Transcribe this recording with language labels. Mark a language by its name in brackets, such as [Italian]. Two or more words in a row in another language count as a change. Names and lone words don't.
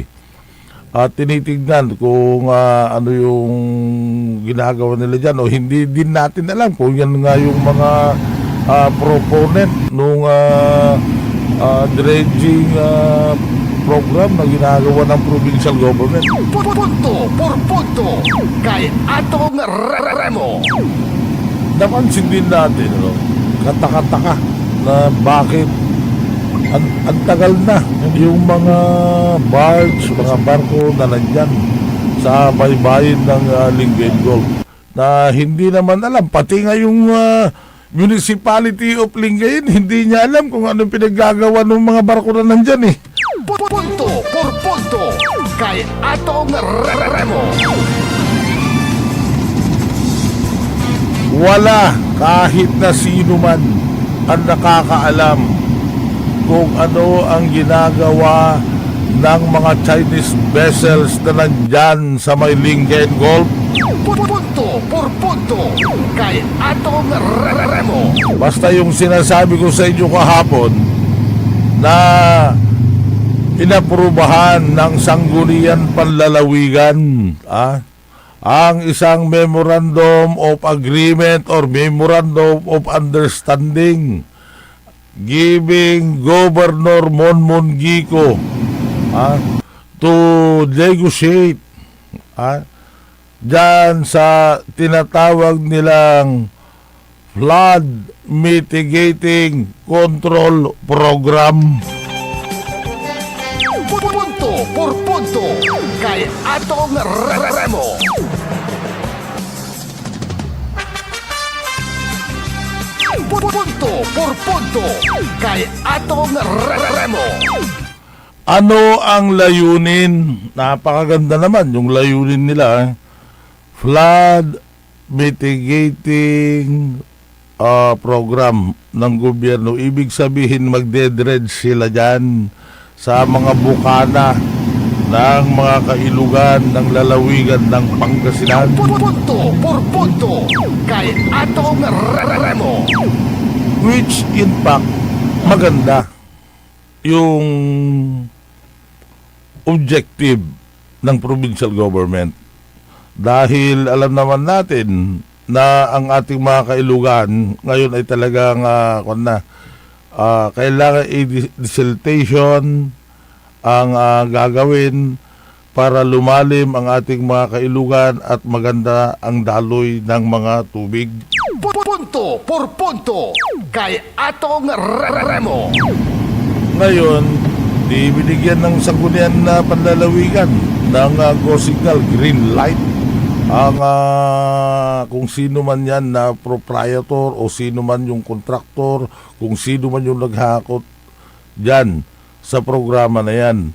[Filipino] At tinitignan kung ano yung ginagawa nila dyan, o hindi din natin alam kung yan nga yung mga proponent nung [English] dredging program [Filipino] na ginagawa ng provincial government. Punto por punto kay atong Remo. Napansin din natin, kataka-taka na bakit ang tagal na yung mga barge, mga barko na nandyan sa baybayin ng Lingayen Gulf na hindi naman alam. Pati nga yung Municipality of Lingayen, hindi niya alam kung anong pinaggagawa ng mga barko na nandyan eh. Punto por punto kay Atong Remo. Wala kahit na sino man ang nakakaalam kung ano ang ginagawa ng mga [English] Chinese vessels [Filipino] na nandyan sa may Lingayen Gulf. Punto por punto kay Atong Remo. Basta yung sinasabi ko sa inyo kahapon na inaprubahan ng Sangguniang Panlalawigan ang isang [English] Memorandum of Agreement or Memorandum of Understanding giving Governor Monmon Gico to negotiate [Filipino] dyan sa tinatawag nilang [English] Flood Mitigating Control Program. [Filipino] Punto por punto kay Atong Remo. Punto por punto kay Atong Remo. Ano ang layunin? Napakaganda naman yung layunin nila. Flood Mitigating Program ng gobyerno. Ibig sabihin magdedredge sila dyan sa mga bukana ng mga kailugan ng lalawigan ng Pangasinan. Punto por punto kay Atong Remo. [English] Which in fact, [Filipino] maganda yung objective ng provincial government. Dahil alam naman natin na ang ating mga kailugan ngayon ay talagang kailangan desiltation ang gagawin para lumalim ang ating mga kailugan at maganda ang daloy ng mga tubig. Punto por punto kay Atong Remo. Ngayon, binigyan ng Sangguniang Panlalawigan ng [English] go signal, green light [Filipino] ang kung sino man yan na proprietor o sino man yung kontraktor, kung sino man yung naghakot dyan sa programa na yan.